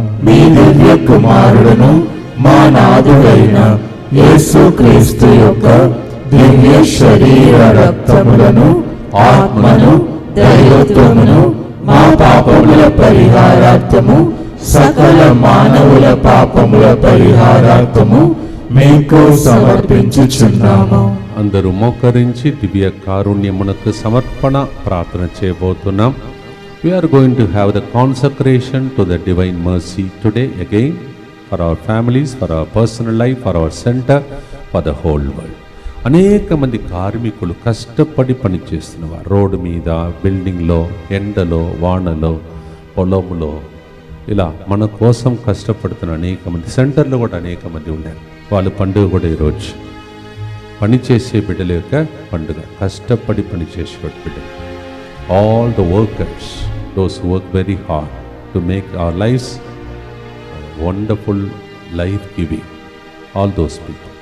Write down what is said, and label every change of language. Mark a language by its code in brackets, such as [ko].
[te] మీ దివ్య కుమారుడును మా నాథుడైన యేసుక్రీస్తు యొక్క దివ్య శరీర రక్తములను ఆత్మను దైవత్వమును మా పాపముల పరిహారార్థము సకల మానవుల పాపముల పరిహారార్థము మీకు సమర్పించుచున్నాము. అందరూ మోకరించి దివ్య కారుణ్యమునకు సమర్పణ ప్రార్థన చేయబోతున్నాం. [en] We are going to have the consecration to the divine mercy today again for our families, for our personal life, for our center, for the whole world. [te] అనేక మంది కార్మికులు కష్టపడి పనిచేస్తున్నవారు రోడ్డు మీద, బిల్డింగ్లో, ఎండలో, వానలో, పొలంలో, ఇలా మన కోసం కష్టపడుతున్న అనేక మంది, సెంటర్లో కూడా అనేక మంది ఉన్నారు. వాళ్ళ పండుగ కూడా ఈరోజు. పనిచేసే బిడ్డల యొక్క పండుగ. కష్టపడి పనిచేసే బిడ్డలు, [en] All the workers, those work very hard to make our lifes wonderful, life giving, all those people.